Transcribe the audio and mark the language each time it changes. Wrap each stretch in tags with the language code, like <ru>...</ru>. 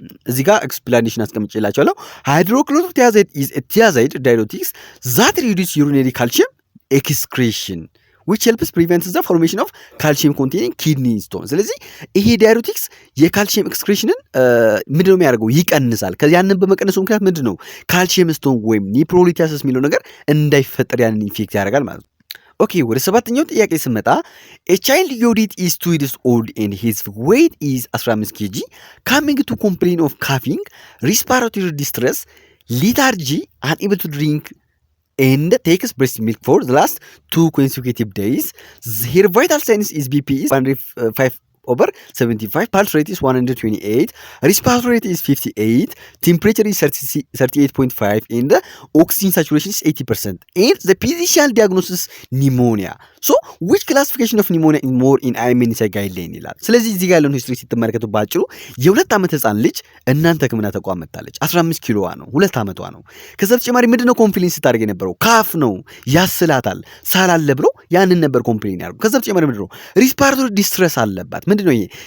<am>እዚህ ጋር ኤክስፕላኔሽን አስቀምጬላችኋለሁ።</am> <en>ሃይድሮክሎሮቲያዛይድ ኢዝ ኤ ቲያዛይድ ዳይዩሬቲክስ ዛት ሪዱስ ዩሪነሪ ካልሲየም ኤክስክሬሽን which helps prevent the formation of calcium containing kidney stone።</en> <am>ስለዚህ ይሄ ዳይዩሬቲክስ የካልሲየም ኤክስክሬሽንን ምንድነው የሚያደርገው? ይቀንሳል። ያንን በመቀነሱ ምክንያት ምንድነው ካልሲየም ስቶን ወይም ኒፕሮሊታሲስ የሚለው ነገር እንዳይፈጠር ያንን ኢፌክት ያደርጋል ማለት ነው። ኦኬ ወደ ሰባተኛው ጥያቄ ስመጣ</am> <en>a child Yodit is 2 years old and his weight is 15 kg coming to complain of coughing, respiratory distress, lethargy, unable to drink and takes breast milk for the last 2 consecutive days. Her vital signs is BP is 105/75, pulse rate is 128, respiratory rate is 58, temperature is 38.5 and the oxygen saturation is 80%. And the physician diagnosis pneumonia. So which classification of pneumonia is more in IMNSI guideline</en> <am>ይላል። ስለዚህ እዚህ ጋር ያለውን ሂስትሪ ስትመለከቱ ባጭሩ የ2 ዓመት ህፃን ልጅ እናንተ ህክምና ተቋም መጣለች። 15 ኪሎዋ ነው፣ 2 ዓመቷ ነው። ከዛ በተጨማሪ ምንድነው ኮምፕሌን ስታደርግ የነበረው? ካፍ ነው፣ ያስላታል፣ ሳላለ ብሎ ያንን ነበር ኮምፕሌን ያደርጉ። ከዛ በተጨማሪ ምንድነው ሪስፓራቶሪ ዲስትረስ አለባት። ምንድነው ይሄ?</am>